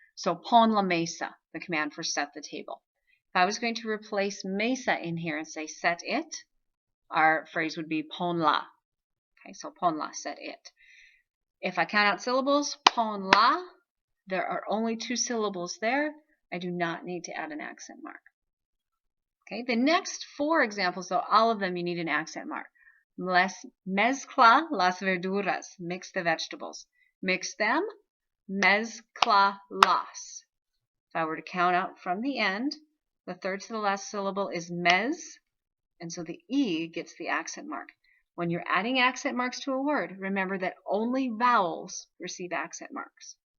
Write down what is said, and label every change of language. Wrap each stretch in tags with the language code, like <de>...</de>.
<en>So,</en> <es>pon la mesa,</es> <en>the command for set the table. If I was going to replace mesa in here and say set it, our phrase would be</en> <es>pon la.</es> <en>Okay, so</en> <es>pon la,</es> <en>set it. If I count out syllables,</en> <es>pon la,</es> <en>there are only 2 syllables there. I do not need to add an accent mark. Okay, the next 4 examples, though, all of them you need an accent mark.</en> <es>Mezcla las verduras,</es> <en>mix the vegetables. Mix them,</en> <es>mezcla las.</es> <en>If I were to count out from the end, the third to the last syllable is mez, and so the E gets the accent mark. When you're adding accent marks to a word, remember that only vowels receive accent marks.</en>